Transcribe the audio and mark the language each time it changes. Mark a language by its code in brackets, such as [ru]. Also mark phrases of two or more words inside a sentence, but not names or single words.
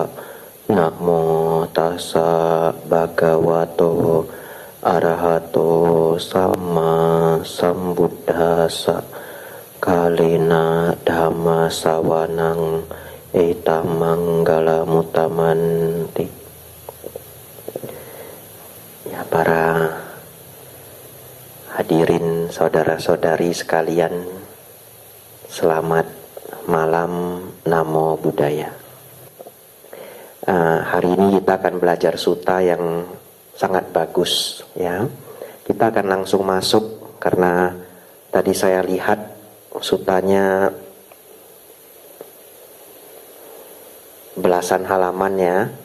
[pi] Namo tassa bhagavato arahato sama sambuddhassa. Kalena dhamma sawanang etamangala mutamanti. [id] Ya, para hadirin saudara-saudari sekalian, selamat malam, [pi] namo buddhaya. [id] Hari ini kita akan belajar sutta yang sangat bagus, ya. Kita akan langsung masuk karena tadi saya lihat suttanya belasan halaman, ya.